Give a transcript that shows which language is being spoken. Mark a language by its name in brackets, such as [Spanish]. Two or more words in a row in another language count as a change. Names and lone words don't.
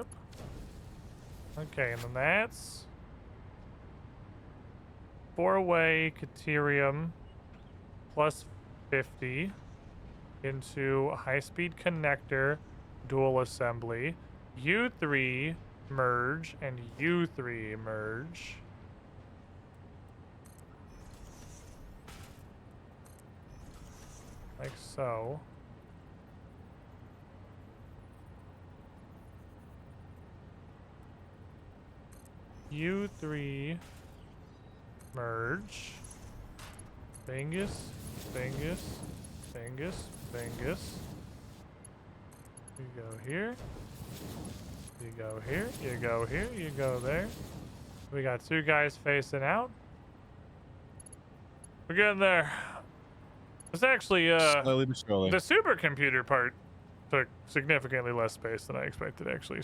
[English] Okay, and then that's 4-way Caterium plus 50 into a high-speed connector dual assembly. U3 merge and U3 merge. Like so. U3 merge. Bingus, bingus, bingus, bingus. You go here. You go here. You go here. You go there. We got two guys facing out. We're getting there. It's actually Slowly but surely. the supercomputer part took significantly less space than I expected, actually.